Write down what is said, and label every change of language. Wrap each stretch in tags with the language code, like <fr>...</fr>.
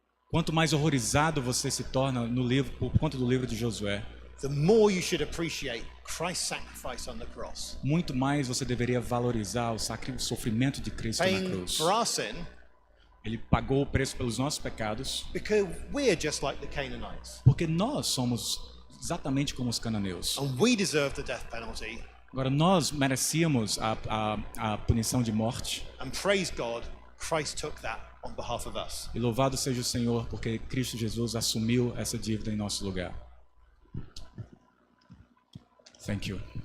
<pt>quanto mais horrorizado você se torna no livro por conta do livro de Josué,</pt> <en>the more you should appreciate Christ's sacrifice on the cross.</en> <pt>muito mais você deveria valorizar o sofrimento de Cristo na</pt> <en>Paying</en> <pt>cruz.</pt> <en>for our sin,</en> <pt>Ele pagou o preço pelos nossos pecados,</pt> <en>because we're just like the Canaanites.</en> <pt>porque nós somos exatamente como os cananeus.</pt> <en>And we deserve the death penalty.</en> <pt>Agora, nós merecíamos a punição de morte.</pt> <en>And praise God, Christ took that on behalf of us.</en> <pt>E louvado seja o Senhor, porque Cristo Jesus assumiu essa dívida em nosso lugar.</pt> <en>Thank you.</en>